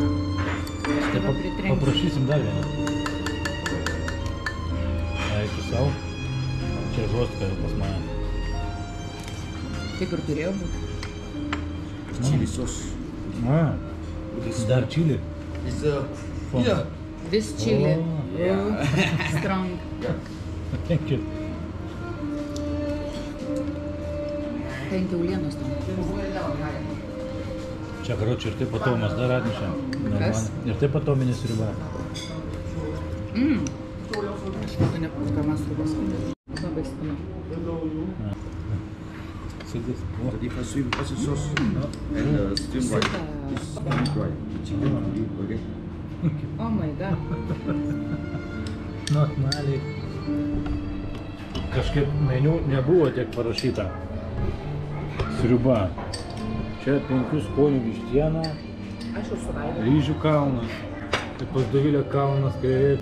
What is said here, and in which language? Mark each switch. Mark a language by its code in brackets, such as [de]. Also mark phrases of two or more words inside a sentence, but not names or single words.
[lt] Aš tave pritrenksiu. Paprašysim dar vieną. Eik tu savo. Čia žostka jau pas mane. Taip ir turėjo būti. [en] Chili sauce. [lt] Dar čili. [en] It's yeah. This chili. Oh. Strong. Thank you. [lt] Ten kiaulienos tam. Čia, karoči, ir taip patomas dar atnešėm. Kas? Ir taip patominė sriuba. Aš matau nepakankamas sriubos. Labai skanu. [en] So this So different shrimp also sauce, no? And the steam rice is dry. Chicken on beef, okay? Oh my god. [lt] normaliai. Kažkaip meniu nebuvo tiek parašyta. Sriuba. Čia 5 skonių vištiena, Aš jau suvalgiau. ryžių kalnas. Tai pas Dovilę kalnas krevetė.